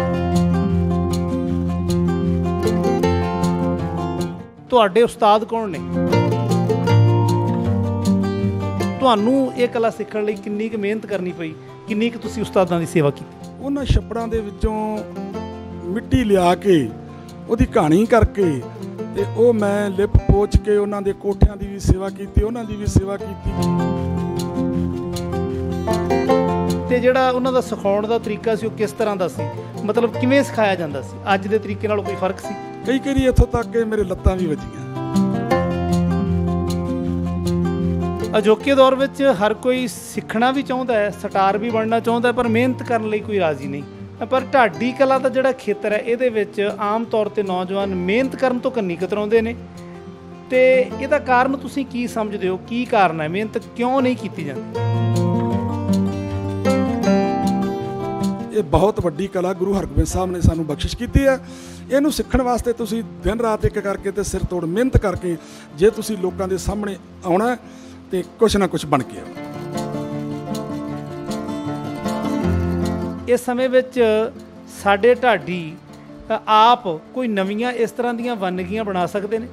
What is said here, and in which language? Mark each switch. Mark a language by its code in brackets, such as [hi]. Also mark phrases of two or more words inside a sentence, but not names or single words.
[pa] ਤੁਹਾਡੇ ਉਸਤਾਦ ਕੌਣ ਨੇ? ਤੁਹਾਨੂੰ ਯੇ ਕਲਾ ਸਿੱਖਣ ਲਈ ਕਿੰਨੀ ਕ ਮਿਹਨਤ ਕਰਨੀ ਪਈ, ਕਿੰਨੀ ਕ ਤੁਸੀਂ ਉਸਤਾਦਾਂ ਦੀ ਸੇਵਾ ਕੀਤੀ? ਉਨ੍ਹਾਂ ਛੱਪੜਾਂ ਦੇ ਵਿਚੋਂ ਮਿੱਟੀ ਲਿਆ ਕੇ ਉਹਦੀ ਕਹਾਣੀ ਕਰਕੇ ਤੇ ਉਹ ਮੈਂ ਲਿਪ ਪੋਚ ਕੇ ਉਹਨਾਂ ਦੇ ਕੋਠਿਆਂ ਦੀ ਵੀ ਸੇਵਾ ਕੀਤੀ, ਉਹਨਾਂ ਦੀ ਵੀ ਸੇਵਾ ਕੀਤੀ। ਤੇ ਜਿਹੜਾ ਉਹਨਾਂ ਦਾ ਸਿਖਾਉਣ ਦਾ ਤਰੀਕਾ ਸੀ ਉਹ ਕਿਸ ਤਰ੍ਹਾਂ ਦਾ ਸੀ? ਮਤਲਬ ਕਿਵੇਂ ਸਿਖਾਇਆ ਜਾਂਦਾ ਸੀ? ਅੱਜ ਦੇ ਤਰੀਕੇ ਨਾਲ ਕੋਈ ਫਰਕ ਸੀ? ਕਈ ਵਾਰੀ ਇੱਥੋਂ ਤੱਕ ਕਿ ਮੇਰੇ ਲੱਤਾਂ ਵੀ ਵੱਜੀਆਂ। ਅਜੋਕੇ ਦੌਰ ਵਿੱਚ ਹਰ ਕੋਈ ਸਿੱਖਣਾ ਵੀ ਚਾਹੁੰਦਾ ਹੈ, ਸਟਾਰ ਵੀ ਬਣਨਾ ਚਾਹੁੰਦਾ, ਪਰ ਮਿਹਨਤ ਕਰਨ ਲਈ ਕੋਈ ਰਾਜ਼ੀ ਨਹੀਂ। ਪਰ ਢਾਡੀ ਕਲਾ ਕਾ ਜਿਹੜਾ ਖੇਤਰ ਹੈ ਯੇ ਆਮ ਤੌਰ ਪਰ ਨੌਜਵਾਨ ਮਿਹਨਤ ਕਰਨ ਤੋ ਕੰਨੀ ਕਤਰਾਉਂਦੇ ਨੇ, ਤੇ ਇਹਦਾ ਕਾਰਣ ਤੁਸੀਂ ਕੀ ਸਮਝਦੇ ਹੋ? ਕੀ ਕਾਰਣ [hi] है, मेहनत क्यों नहीं की जाती? [pa] ਯੇ ਬਹੁਤ ਵੱਡੀ ਕਲਾ ਗੁਰੂ ਹਰਗੋਬਿੰਦ ਸਾਹਬ ਨੇ ਸਾਨੂ ਬਖ਼ਸ਼ਿਸ਼ ਕੀ ਹੈ। ਇਹਨੂੰ ਸਿੱਖਣ ਵਾਸਤੇ ਤੁਸੀਂ ਦਿਨ ਰਾਤ ਏਕ ਕਰਕੇ ਤੇ ਸਿਰ ਤੋੜ ਮਿਹਨਤ ਕਰਕੇ ਜੇ ਤੁਸੀਂ ਲੋਕਾਂ ਦੇ ਸਾਮ੍ਹਣੇ ਆਉਣਾ ਤੇ ਕੁਝ ਨਾ ਕੁਝ ਬਣ ਕੇ ਆਉਣਾ। ਇਸ ਸਮੇਂ ਵਿਚ ਸਾਡੇ ਢਾਡੀ ਆਪ ਕੋਈ ਨਵੀਂ ਇਸ ਤਰ੍ਹਾਂ ਦੀਆਂ ਵੰਨਗੀਆਂ ਬਣਾ ਸਕਤੇ ਹੈਂ?